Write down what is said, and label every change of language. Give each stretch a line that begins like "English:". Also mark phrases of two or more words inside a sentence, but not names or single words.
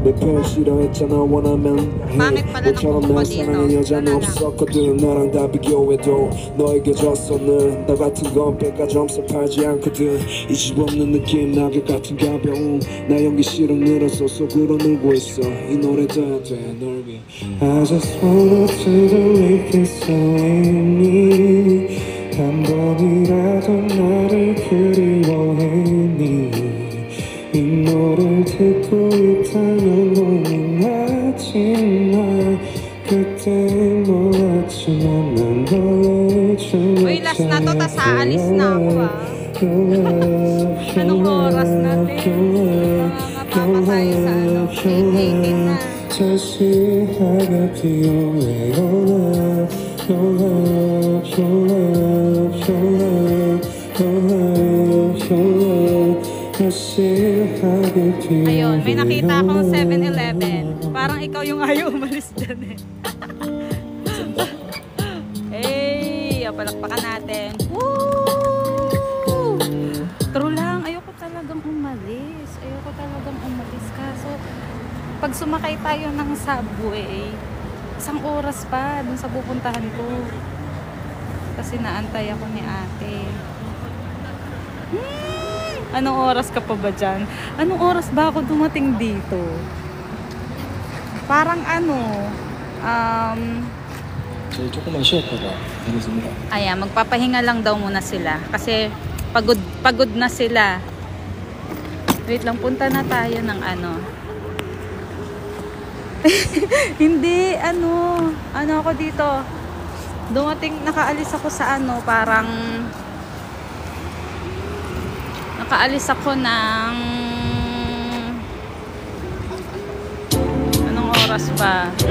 Korean: 내 편 싫어했잖아 원하면 해 너처럼 날 사랑한 여자는 없었거든 너랑 다 비교해도 너에게 졌어 늘 나 같은 건 백과 점수 팔지 않거든 이 집 없는 느낌 낙엽 같은 가벼움 나 연기 실력 늘어서 속으로 늘고 있어 이 노래 다 돼 널 위해
English: I just wanna to believe it's so in me
Korean: 한 번이라도 나를 그리워했니 이 노래를 듣고 있다면 고민하지마 그때 몰랐지만 난 너의 춤을
Filipino: Uy, last na to, tas aalis na ako Anong oras natin? Mapapatay sa 8:18 na.
Korean: 다시 하게 피어내
English: Your love, your love, your love, your love, your love, your love
Korean: 다시 하게 피어내
Filipino: Ayun, may nakita akong 7-Eleven. Parang ikaw yung ayaw umalis dyan eh. Palakpakan natin. Woo! True lang, ayoko talagang umalis. Kaso, pag sumakay tayo ng subway, 1 oras pa dun sa pupuntahan ko. Kasi naantay ako ni ate. Anong oras ka pa ba dyan? Anong oras ba ako dumating dito? Parang
Korean: 저희 조금만 쉬었다가 가겠습니다.
Filipino: ayan, magpapahinga lang daw muna sila kasi pagod na sila. Wait lang, punta na tayo ng hindi, ako dito dumating, nakaalis ako sa parang nakaalis ako ng anong oras ba?